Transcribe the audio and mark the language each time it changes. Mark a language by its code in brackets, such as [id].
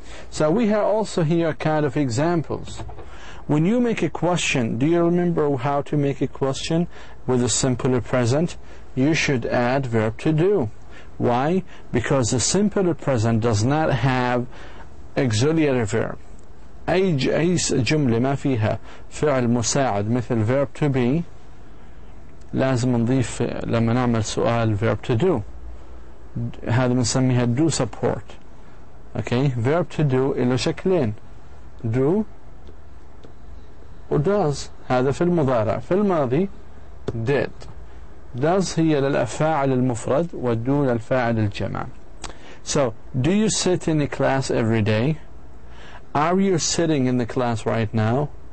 [en] So we have also here kind of examples. When you make a question, do you remember how to make a question with a simple present? You should add verb to do. Why? Because the simple present does not have auxiliary verb. [ar] أي جملة ما فيها فعل مساعد مثل verb to be لازم نضيف لما نعمل سؤال verb to do. هذا بنسميها [en] do support. Okay, verb to do [ar] إله شكلين [en] do و does. [ar] هذا في المضارع. في الماضي did. does هي للفاعل المفرد و do للفاعل الجمع. [en] So, do you sit in the class every day? Are you sitting in the class right now?